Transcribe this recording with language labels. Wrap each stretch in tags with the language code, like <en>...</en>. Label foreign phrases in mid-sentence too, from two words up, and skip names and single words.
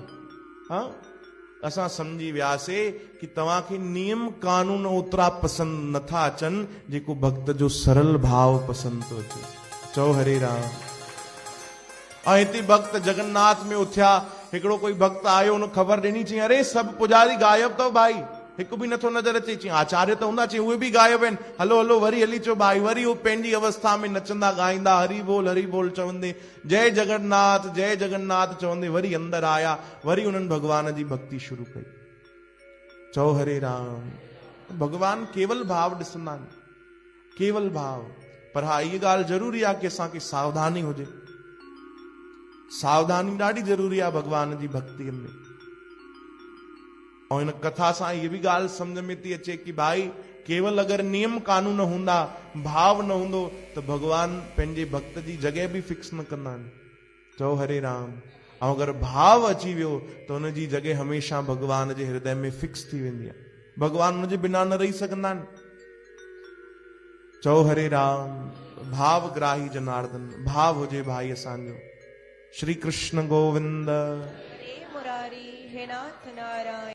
<sd>हाँ, असां समझी वियासीं कि तव्हांखे नियम कानून ओतिरा पसंदि नथा अचनि जेको भक्त जो सरल भाव पसंदि थो अचे। चओ हरे राम। ऐं हिते भक्त जगन्नाथ में उथिया, हिकिड़ो कोई भक्त आयो, उन ख़बर ॾिनी, चई अरे सभु पुजारी गायब अथव भाई, हिकु बि नथो नज़र अचे। चई आचार्य त हूंदा, चई उहे बि गायब आहिनि, हलो हलो वरी हली अचो भाई। वरी उहो पंहिंजी अवस्था में नचंदा ॻाईंदा हरि बोल चवंदे, जय जगन्नाथ चवंदे वरी अंदर आया, वरी उन्हनि भगवान जी भक्ति शुरू कई। चओ हरे राम। भगवान केवल भाव ॾिसंदा आहिनि, केवल भाव। पर हा इहा ॻाल्हि ज़रूरी आहे कि असांखे सावधानी हुजे, सावधानी ॾाढी ज़रूरी आहे भगवान जी भक्ति में। और इन कथा सां</sd> <hi>ये भी</hi> <sd>ॻाल्हि समझ में थी अचे कि भाई केवल अगर नियम कानून हूंदा, भाव न हूंदो, त भगवान पंहिंजे भक्त जी जॻह भी फिक्स न कंदा आहिनि। चओ हरे राम। ऐं अगर भाव अची वियो त उन जी जॻह हमेशा भगवान जे हृदय में फिक्स थी वेंदी आहे, भगवान उन जे बिना न रही सघंदा आहिनि। चओ हरे राम। भाव ग्राही जनार्दन, भाव हुजे भाई असांजो। श्री कृष्ण गोविंद। हरे मुरारी, हे नाथ नारायण।</sd>